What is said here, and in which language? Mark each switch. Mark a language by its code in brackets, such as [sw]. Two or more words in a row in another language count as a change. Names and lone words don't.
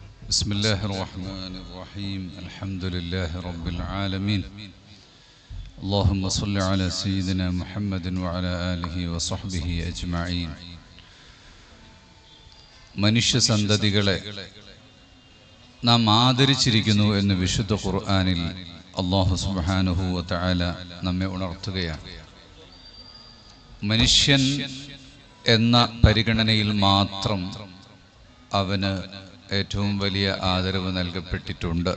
[ar] بسم الله الرحمن الرحيم الحمد لله رب العالمين اللهم صل على سيدنا محمد وعلى آله وصحبه أجمعين [ml] മനുഷ്യ സന്തതികളെ നാം ആദരിച്ചിരിക്കുന്നു എന്ന് വിശുദ്ധ ഖുർആനിൽ [ar] الله سبحانه وتعالى [ml] നമ്മെ ഉണർത്തുകയാണ്. മനുഷ്യൻ എന്ന പരിഗണനയിൽ മാത്രം അവന് ഏറ്റവും വലിയ ആദരവ് നൽകപ്പെട്ടിട്ടുണ്ട്.